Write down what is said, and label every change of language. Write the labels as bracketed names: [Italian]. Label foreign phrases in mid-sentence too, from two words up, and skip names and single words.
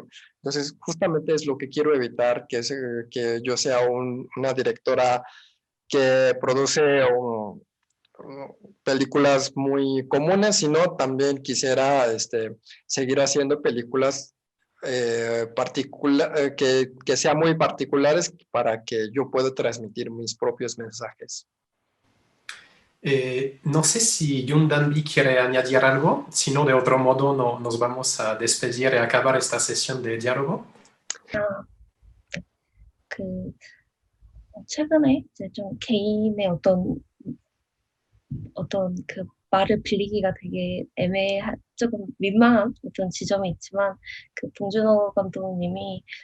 [Spanish] Entonces, justamente es lo que quiero evitar, que yo sea una directora que produce películas muy comunes, sino también quisiera seguir haciendo películas que sean muy particulares para que yo pueda transmitir mis propios mensajes. No sé si Yoon Danby quiere añadir algo, si no, de otro modo nos vamos a despedir y acabar esta sesión de diálogo. [Korean] 아, 그 최근에 이제 좀 개인의 어떤 그 말을 빌리기가 되게 조금 민망한 어떤 지점이 있지만, 그 봉준호 감독님이